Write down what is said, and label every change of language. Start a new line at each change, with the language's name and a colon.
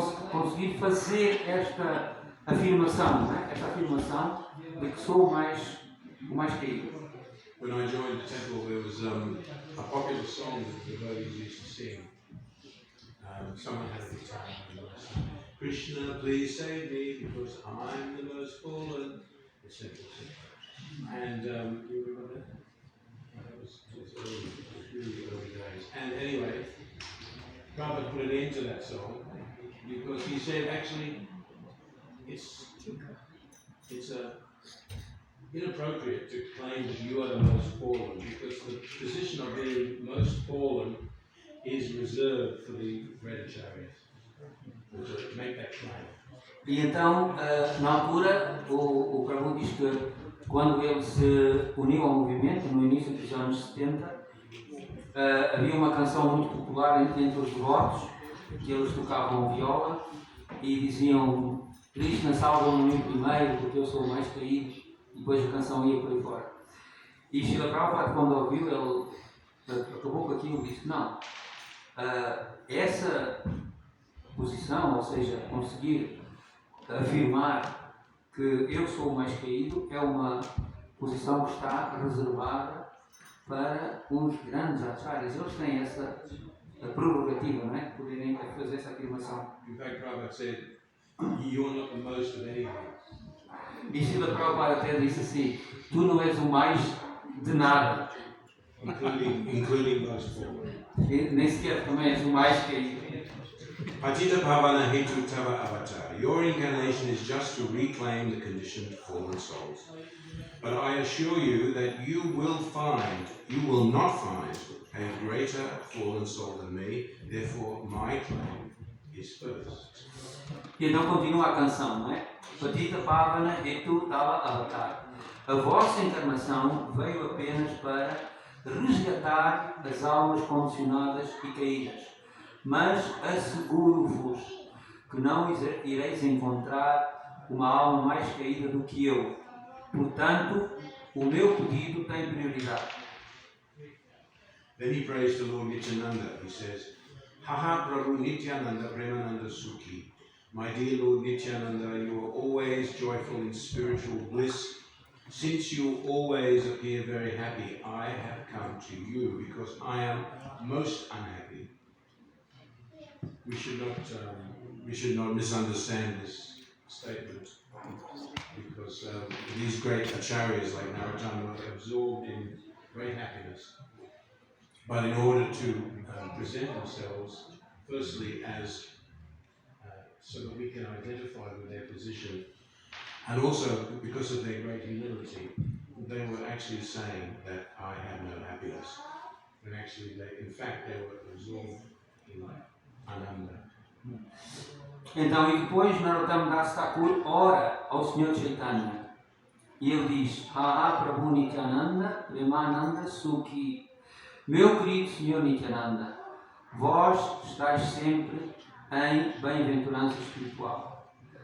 Portuguese: Conseguir fazer esta afirmação, não é? Esta afirmação de que sou o mais caído.
English: When I joined the temple, there was a popular song that the devotees used to sing. Someone had a guitar and they sang, Krishna, please save me because I'm the most fallen, etc. And you remember that? That was really early days. And anyway, Prabhupada put an end to that song because he said actually it's inappropriate to claim that you are the most fallen because the position of being most fallen is reserved for the Brahmacharyas. To make that claim.
Portuguese: E então, na altura, o Prabhu diz que quando ele se uniu ao movimento, no início dos anos 70, havia uma canção muito popular entre os devotos, que eles tocavam viola e diziam Krishna, salva-me primeiro porque eu sou o mais caído, e depois a canção ia por aí fora. E Srila Prabhupada, quando ouviu, ele acabou com aquilo e disse, não, essa posição, ou seja, conseguir afirmar que eu sou o mais caído, é uma posição que está reservada para os grandes acharyas. Eles têm essa prerrogativa, não é? De poderem fazer essa afirmação.
English: In fact, Prabhupada said, you're not the most of anything.
Portuguese: E Srila Prabhupada até disse assim, tu não és o mais de nada.
English: Including most fallen.
Portuguese: Nem sequer também és o mais caído.
Bangla: Patita Pavana Hetu Tava Avatar.
English: Your incarnation is just to reclaim the conditioned fallen souls. But I assure you that you will not find a greater fallen soul than me, therefore my claim is first.
Portuguese: E então continua a canção, não é?
Bangla: Patita Pavana Hetu Tava Avatar.
Portuguese: A vossa encarnação veio apenas para resgatar as almas condicionadas e caídas. Mas asseguro-vos que não ireis encontrar uma alma mais caída do que eu. Portanto, o meu pedido tem prioridade.
English: Then he prays to Lord Nityananda. He says,
Bangla: Haha Prabhu Nityananda Premananda Sukhi.
English: My dear Lord Nityananda, you are always joyful in spiritual bliss. Since you always appear very happy, I have come to you because I am most unhappy. We should not misunderstand this statement because these great acharyas like Narottam are absorbed in great happiness. But in order to present themselves, firstly, as so that we can identify with their position, and also because of their great humility, they were actually saying that I have no happiness, and actually, they were absorbed in Ananda.
Portuguese: Então, e depois Narottam Das Thakur ora ao Senhor Chaitanya e ele diz:
Bangla: Haha Prabhu Nityananda Premananda Sukhi.
Portuguese: Meu querido Senhor Nityananda, vós estáis sempre em bem-aventurança espiritual.